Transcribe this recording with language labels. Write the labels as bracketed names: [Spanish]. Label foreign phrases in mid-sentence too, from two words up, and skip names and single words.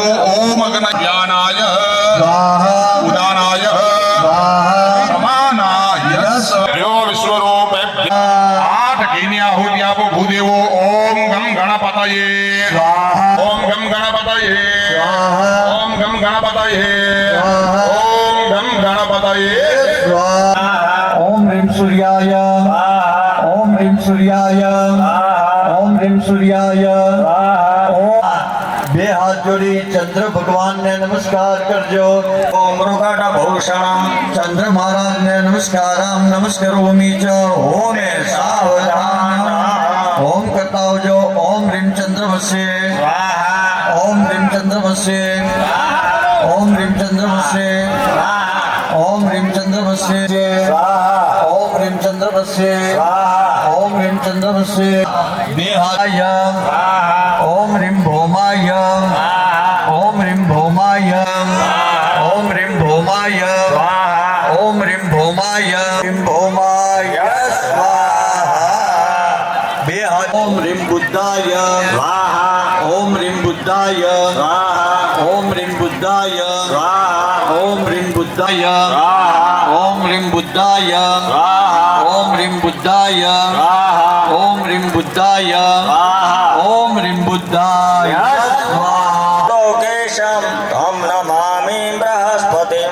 [Sanskrit] ઓમ અગ્ન જ્ઞાનાય ઉદાનાય સમાનાય યો વિશ્વરૂપેભ્ય. [Gujarati] 8 ઘીની આહુતિ આપો ભૂદેવો. [Sanskrit] ઓમ ગમ ગણપતયે ઓમ ગમ ગણપતયે ઓમ ગમ ગણપતયે ઓમ ગમ ગણપતયે. ओम ह्रीं सूर्याय ओम ह्रीं सूर्याय ओम ह्रीं सूर्याय ओम. [Gujarati] બે હાથ જોડી ચંદ્ર ભગવાનને નમસ્કાર કરજો. [Sanskrit] ઓમ મૃગાટા ભૂષણમ [Gujarati] ચંદ્ર મહારાજને [Sanskrit] નમસ્કારમ નમસ્કરોમિ ચ. [Gujarati] ઓમ સાવધાન. ઓમ કરતા આવજો. [Sanskrit] ઓમ રીમ ચંદ્રમસ્ય ઓમ રીમ ચંદ્રમસ્ય ઓમ રીમ ચંદ્રમસ્ય ओम ह्रीं चंद्रमस्य ओम ह्रीं चंद्रमस्य ओम ह्रीं चंद्रमस्य. देहाय ओम ह्रीं भौमाय ओम ह्रीं भौमाय ओम ह्रीं भौमाय ओम ह्रीं भौमाय ह्रीं भौमाय स्वाहा. [Gujarati] બે હાથ. [Sanskrit] ઓમ ह्रीं बुद्धाय ओम ह्रीं बुद्धाय ઓમ રીમ બુદ્ધાય ઓમ રીમ બુદ્ધાય ઓમ રીમ બુદ્ધાય ઓમ રીમ બુદ્ધાય ઓમ રીમ બુદ્ધાય ઓમ રીમ બુદ્ધાય લોકેશમ તમ નમામિ બૃહસ્પતિમ